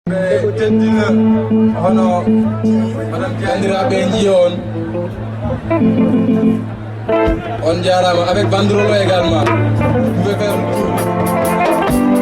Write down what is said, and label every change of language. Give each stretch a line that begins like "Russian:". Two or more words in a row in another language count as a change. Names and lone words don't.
Fula: Ɓe teddina hono Madame Dia. Bandiraɓe, en jiya on. On jarama
French: avec banderole également. Vous pouvez faire le tour.